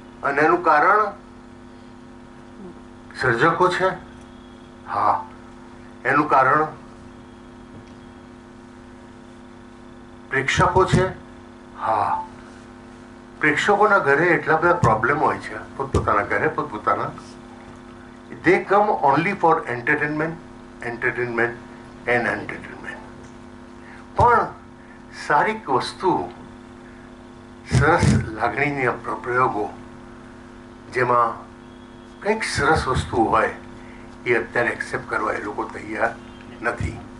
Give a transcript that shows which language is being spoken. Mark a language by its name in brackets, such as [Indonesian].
[Gujarati] અને એનું કારણ સર્જકો છે. હા, એનું કારણ પ્રેક્ષકો છે. હા, પ્રેક્ષકોના ઘરે એટલા બધા પ્રોબ્લેમ હોય છે, પોતપોતાના ઘરે પોતપોતાના. [English] They come only for entertainment and entertainment. [Gujarati] પણ સારી વસ્તુ, સરસ લાગણીના પ્રયોગો, જેમાં કંઈક સરસ વસ્તુ હોય, એ અત્યારે એક્સેપ્ટ કરવા એ લોકો તૈયાર નથી.